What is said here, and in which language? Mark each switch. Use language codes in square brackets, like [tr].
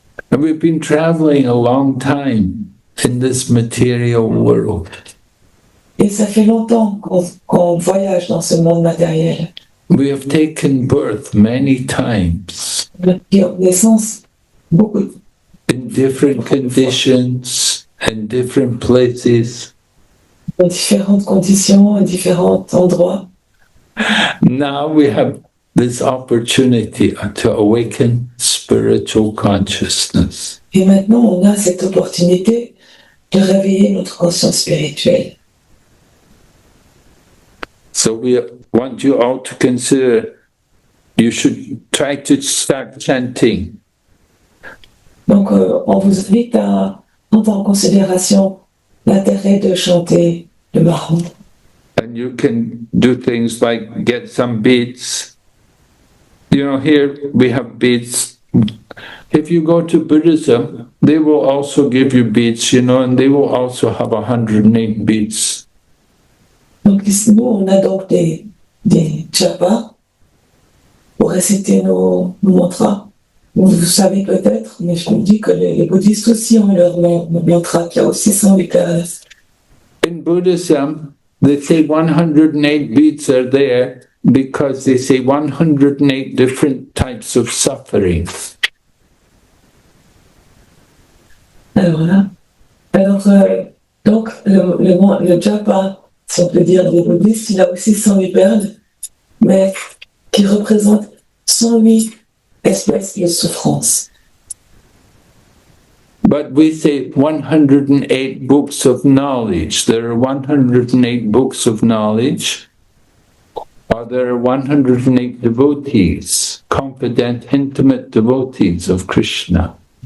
[en] And we've been traveling a long time in this material world. [fr] Et ça fait longtemps qu'on voyage dans ce monde matériel. [en] We have taken birth many times [fr] Naissance, beaucoup. [en] in different conditions and different places. [fr] Dans différentes conditions, à différents endroits. [en] Now we have this opportunity to awaken spiritual consciousness. [fr] Et maintenant, on a cette opportunité de réveiller notre conscience spirituelle. [en] So we want you all to consider you should try to start chanting. [fr] Donc, on vous invite à prendre en considération l'intérêt de chanter le Maha-mantra. [en] And you can do things like get some beads. You know, here we have beads. If you go to Buddhism, they will also give you beads, you know, and they will also have 108 beads. [fr] Donc, ici, nous, on a donc des japas pour réciter nos mantras. Vous savez peut-être, mais je vous dis que les bouddhistes aussi ont leur mantra, qui a aussi 108 pages. [en] In Buddhism, they say 108 beads are there because they say 108 different types of suffering. [fr] Alors là, donc le japa, si on peut dire des bouddhistes, il a aussi 108 perles, mais qui représentent 108 espèces de souffrance. [en] But we say 108 books of knowledge. There are 108 books of knowledge, or there are 108 devotees, confident, intimate devotees of Krishna.